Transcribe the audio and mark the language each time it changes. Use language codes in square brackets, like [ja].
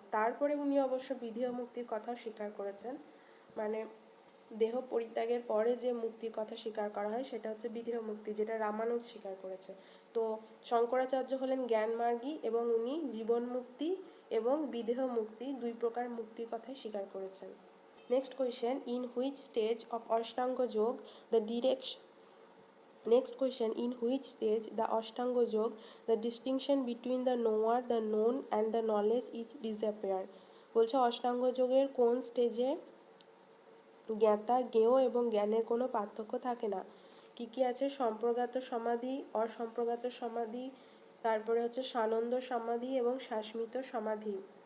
[bn] তারপরে উনি অবশ্য বিধেয় মুক্তির কথাও স্বীকার করেছেন, মানে দেহ পরিত্যাগের পরে যে মুক্তির কথা স্বীকার করা হয় সেটা হচ্ছে বিধেয় মুক্তি, যেটা রামানুজ স্বীকার করেছে। তো শঙ্করাচার্য হলেন জ্ঞানমার্গী এবং উনি জীবন মুক্তি এবং বিধেয় মুক্তি দুই প্রকার মুক্তির কথাই স্বীকার করেছেন। [en] Next question, in which stage of Ashtanga Yoga the direction Next question, in which stage the Ashtanga Yoga, the distinction between the knower, the known and the knowledge is disappear? [bn] বলছে অষ্টাঙ্গ যোগের কোন স্টেজে জ্ঞাতা জ্ঞেয় এবং জ্ঞানের কোনো পার্থক্য থাকে না। কি কি আছে? সম্প্রজ্ঞাত সমাধি, অসম্প্রজ্ঞাত সমাধি, তারপরে হচ্ছে সানন্দ সমাধি এবং শাসমিত সমাধি।